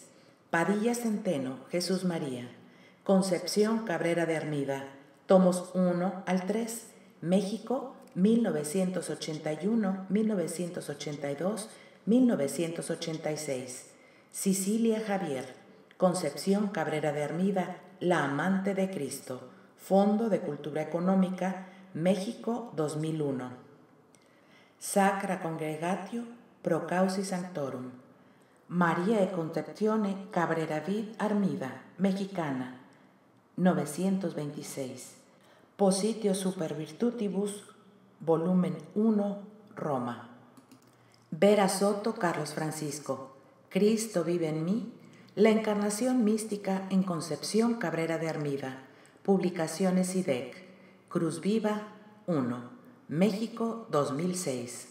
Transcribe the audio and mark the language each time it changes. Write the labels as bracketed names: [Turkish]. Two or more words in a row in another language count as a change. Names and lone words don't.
[Spanish] Padilla Centeno, Jesús María, Concepción Cabrera de Armida, tomos 1 al 3, México, 1981, 1982, 1986. Cecilia Javier, Concepción Cabrera de Armida, La Amante de Cristo, Fondo de Cultura Económica, México, 2001. [Latin] Sacra Congregatio Pro Causi Sanctorum, [Spanish] María e Concepzione Cabrera vid Armida, mexicana, 926. Positio Super Virtutibus, volumen 1, Roma. Vera Soto Carlos Francisco, Cristo vive en mí, la encarnación mística en Concepción Cabrera de Armida, publicaciones IDEC, Cruz Viva 1, México 2006.